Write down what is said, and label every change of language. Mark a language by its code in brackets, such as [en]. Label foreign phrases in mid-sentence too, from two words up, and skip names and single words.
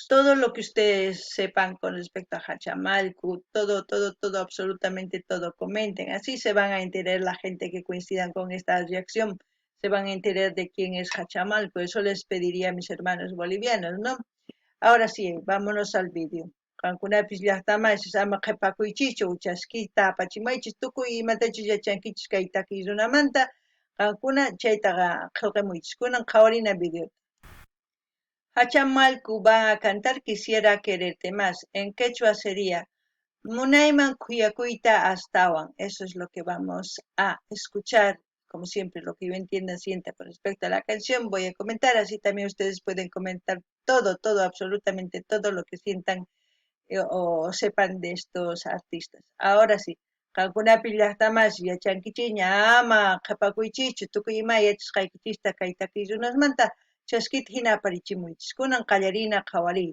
[es] Todo lo que ustedes sepan con respecto a Hachamalcu, todo, absolutamente todo, comenten. Así se van a enterar la gente que coincidan con esta reacción, se van a enterar de quién es Hachamalcu. Eso les pediría a mis hermanos bolivianos, ¿no? Ahora sí, vámonos al vídeo. [qu] Qankunapis llaqtamanchis ama qhipakuychichu uchaskita apachimaychis tukuy imatachus yachankichis kay takiy runamanta qankuna chaytaqa qillqamuychis kunan qhawarina video. [es] Hachamalku van a cantar Quisiera quererte más. En quechua sería [qu] Munayman kuyakuyta astawan. [es] Eso es lo que vamos a escuchar. Como siempre, lo que yo entienda, sienta con respecto a la canción, voy a comentar, así también ustedes pueden comentar todo, absolutamente todo lo que sientan o sepan de estos artistas. Ahora sí, [qu] Qankunapi llaqtamashi yachankichiña ama qhapakuychichu tukuy ima yachasqaykichista kay takiy runasmanta chaskita hina aparichimuychis. Kunan qallarina qhawariyta.